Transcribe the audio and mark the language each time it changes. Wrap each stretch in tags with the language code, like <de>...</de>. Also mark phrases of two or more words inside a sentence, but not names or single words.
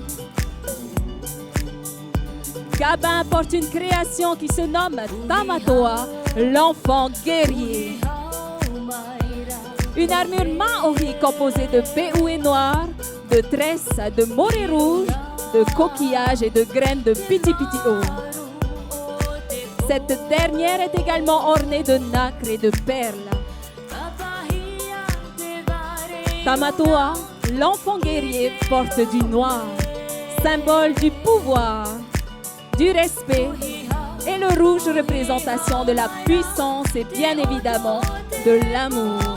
<fr>Gabin porte une création qui se nomme Tamatoa, l'enfant guerrier. Une armure maori composée de béoué noir, de tresses, de morée rouge, de coquillages et de graines de piti-piti-o. Cette dernière est également ornée de nacre et de perles. Tamatoa, l'enfant guerrier, porte du noir, symbole du pouvoir, du respect, et le rouge, représentation de la puissance et bien évidemment de l'amour.</fr>